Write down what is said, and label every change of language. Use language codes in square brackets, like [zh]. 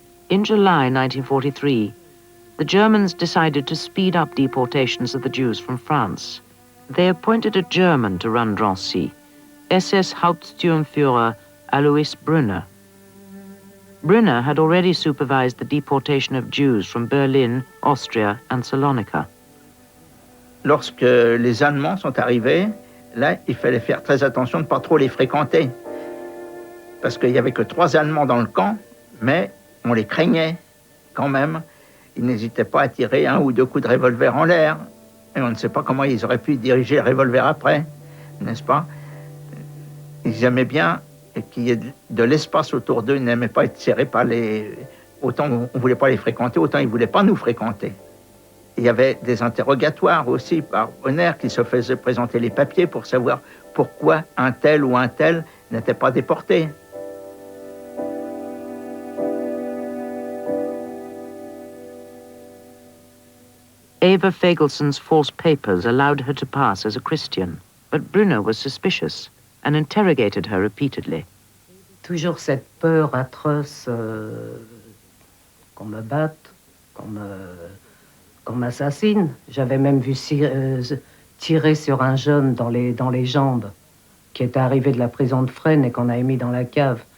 [en] In July 1943, the Germans decided to speed up deportations of the Jews from France. They appointed a German to run Drancy, SS Hauptsturmführer Alois Brunner. Brunner had already supervised the deportation of Jews from Berlin, Austria, and Salonika. [fr] Lorsque les Allemands sont arrivés, là, il fallait faire très attention de ne pas trop les fréquenter. Parce qu'il n'y avait que 3 Allemands dans le camp, mais on les craignait quand même. Ils n'hésitaient pas à tirer 1 ou 2 coups de revolver en l'air. Et on ne sait pas comment ils auraient pu diriger le revolver après, n'est-ce pas? Ils aimaient bien qu'il y ait de l'espace autour d'eux. Ils n'aimaient pas être serrés par les... Autant on ne voulait pas les fréquenter, autant ils ne voulaient pas nous fréquenter. Il y avait des interrogatoires aussi par Brunner qui se faisaient présenter les papiers pour savoir pourquoi un tel ou un tel n'était pas déporté. [en] Eva Fagelson's false papers allowed her to pass as a Christian, but Brunner was suspicious and interrogated her repeatedly. [fr] Toujours cette peur atroce qu'on me batte, qu'on m'assassine. J'avais même vu tirer sur un jeune dans les jambes qui était arrivé de la prison de Fresnes et qu'on avait mis dans la cave.